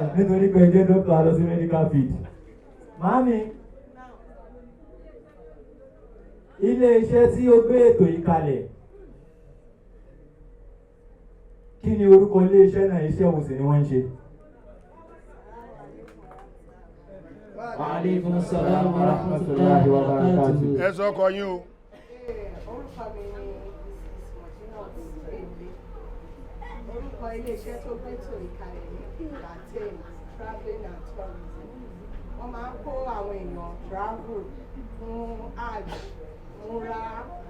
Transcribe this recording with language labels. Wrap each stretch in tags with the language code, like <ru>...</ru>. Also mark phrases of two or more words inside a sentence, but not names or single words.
<yo>Nítorí pé ẹjẹ́ dọ́kítà lọ sí</yo> <en>medical field.</en> <yo>Màámi, ilé iṣẹ́ tí ó gbé ètò yìí kalẹ̀, kí ni orúkọ ilé iṣẹ́ náà, iṣẹ́ òun sì ni wọ́n ń ṣe?</yo> <ar>وعليكم السلام ورحمة الله وبركاته.</ar> <yo>Ẹ sọ ọkọ yín o. Orúkọ mi ni Mrs. Mojinat Ende. Orúkọ ilé-iṣẹ́ tó gbétò ìkàlẹ̀ ní Qiblatyn Traveling and Tourism. Wọ́n máa ń kó àwọn èèyàn travel fún Hajj, Umrah.</yo>